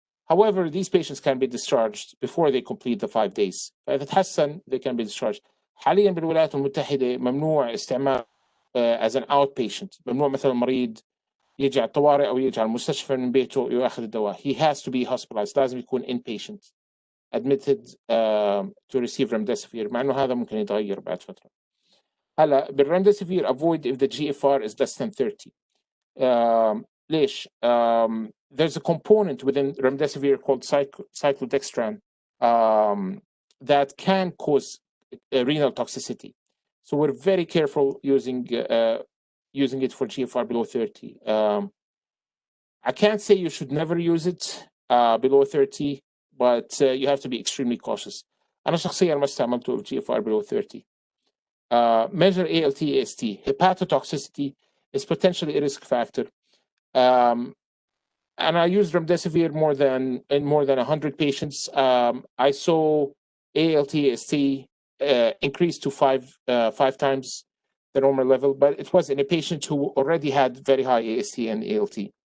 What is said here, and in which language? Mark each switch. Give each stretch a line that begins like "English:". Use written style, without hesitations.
English: However, these patients can be discharged before they complete the 5 days.
Arabic: فإذا تحسن
English: they can be discharged.
Arabic: حاليا بالولايات المتحدة ممنوع استعمال
English: as an outpatient.
Arabic: ممنوع مثلا مريض يجي على الطوارئ أو يجي على المستشفى من بيته يأخذ الدواء.
English: He has to be hospitalized.
Arabic: لازم يكون
English: inpatient admitted to receive remdesivir.
Arabic: مع إنه هذا ممكن يتغير بعد فترة. هلا بالرemdesivir
English: avoid if the GFR is less than 30.
Arabic: ليش؟
English: There's a component within remdesivir called cyclodextran that can cause renal toxicity. So we're very careful using it for GFR below 30. I can't say you should never use it below 30, but you have to be extremely cautious.
Arabic: أنا شخصيا ما استعملته في GFR
English: below 30. Measure ALT, AST. Hepatotoxicity is potentially a risk factor. And I used remdesivir in more than 100 patients. I saw ALT, AST increase to five times the normal level, but it was in a patient who already had very high AST and ALT.